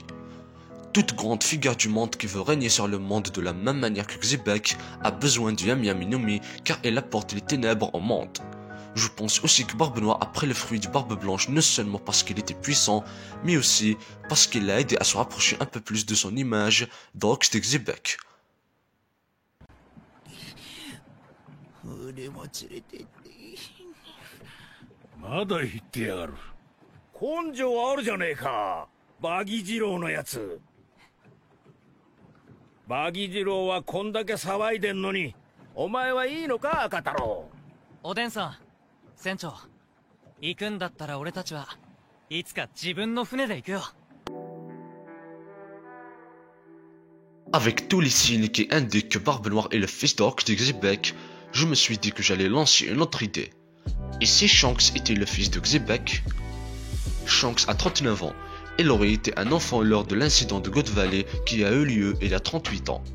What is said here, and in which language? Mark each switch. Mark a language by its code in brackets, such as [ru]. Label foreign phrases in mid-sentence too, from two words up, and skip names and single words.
[fr] Toute grande figure du monde qui veut régner sur le monde de la même manière que Xebec a besoin du [ja] Yami Yami no Mi [fr] car elle apporte les ténèbres au monde. Je pense aussi que Barbe Noire a pris le fruit de Barbe Blanche non seulement parce qu'il était puissant, mais aussi parce qu'il l'a aidé à se rapprocher un peu plus de son image d'Rox de Xebec. [ja] まだ言ってやがる。根性あるじゃねえか、バギ次郎のやつ。バギ次郎はこんだけ騒いでんのに、お前はいいのか、赤太郎。おでんさん、船長、行くんだったら俺たちはいつか自分の船で行くよ。 [fr] Avec tous les signes qui indiquent que Barbe Noire est le fils de Rox de Xebec, je me suis dit que j'allais lancer une autre idée. Et si Shanks était le fils de Xebec? Shanks a 39 ans. Il aurait été un enfant lors de l'incident de God Valley qui a eu lieu il y a 38 ans.